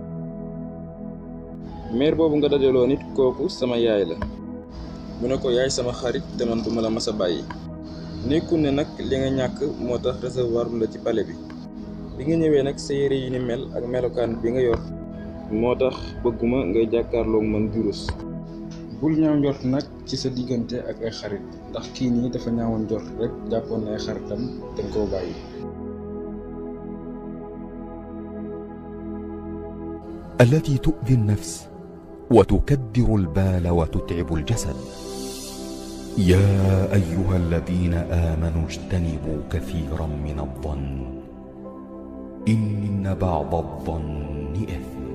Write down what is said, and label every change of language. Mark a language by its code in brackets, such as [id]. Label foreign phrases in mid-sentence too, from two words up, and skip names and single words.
[wo] maire boobu nga dajaloo nit kooku sama yaay la mu ne ko yaay sama xarit te man duma la mas a bàyyi nekkul ne nag li nga ñàkk moo tax recevoir la ci palais bi nga ñëwee nag sa yére yi ni mel ak melokaan bi nga yor moo tax bëgguma ngay jàkkaarloog man jurus bul ñaaw njort nag ci sa diggante ak ay xarit ndax kii nii dafa ñaawoon njort rek jàppoon na ay xaritam dañ koo bàyyi [ar] التي تؤذي النفس وتكدر البال وتتعب الجسد. يا أيها الذين آمنوا اجتنبوا كثيرا من الظن إن بعض الظن إثم